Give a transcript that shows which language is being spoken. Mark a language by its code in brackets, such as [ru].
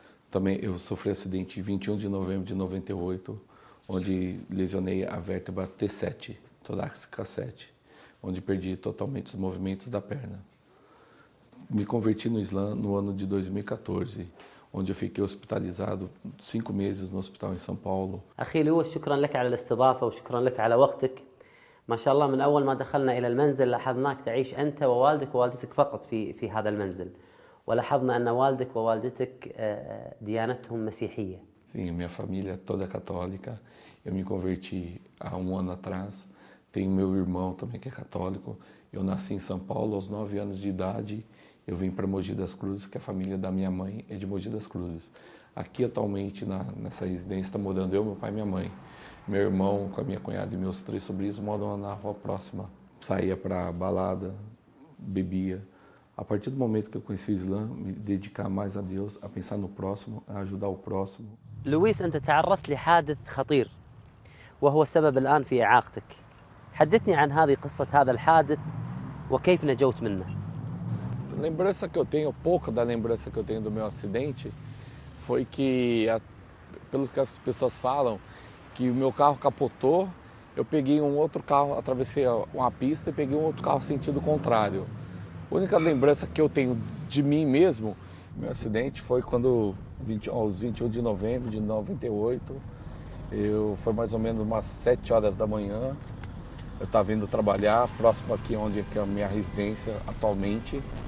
[pt] Também eu sofri acidente 21 de novembro de 98, onde lesionei a vértebra T7. Torácica 7, onde perdi totalmente os movimentos da perna. Me converti no Islã no ano de 2014, onde eu fiquei hospitalizado 5 meses no hospital em São Paulo. [ar] أخي لويس شكرا لك على الاستضافة وشكرا لك على وقتك. ما شاء الله من أول ما دخلنا إلى المنزل لاحظناك تعيش أنت ووالدك ووالدتك فقط في هذا المنزل. ولاحظنا أن والدك ووالدتك ديانتهم مسيحية. [pt] Sim, minha família é toda católica. Eu me converti há 1 ano atrás. Tenho meu irmão também que é católico. Eu nasci em São Paulo aos 9 anos de idade. Eu vim para Mogi das Cruzes, que a família da minha mãe é de Mogi das Cruzes. Aqui atualmente, nessa residência, está morando eu, meu pai e minha mãe. Meu irmão, com a minha cunhada e meus 3 sobrinhos moram na rua próxima. Saía para balada, bebia. A partir do momento que eu conheci o Islã, me dedicar mais a Deus, a pensar no próximo, a ajudar o próximo. [ar] Luiz, você تعرضت لحادث خطير وهو السبب الآن في إعاقتك. حدثني عن هذه قصة هذا الحادث وكيف نجوت منه. [pt] Lembrança que eu tenho, pouco da lembrança que eu tenho do meu acidente, foi que, pelo que as pessoas falam, que o meu carro capotou, eu peguei um outro carro, atravessei uma pista e peguei um outro carro sentido contrário. A única lembrança que eu tenho de mim mesmo, meu acidente, foi quando, aos 21 de novembro de 98, foi mais ou menos umas 7 horas da manhã, eu estava indo trabalhar, próximo aqui onde é a minha residência atualmente.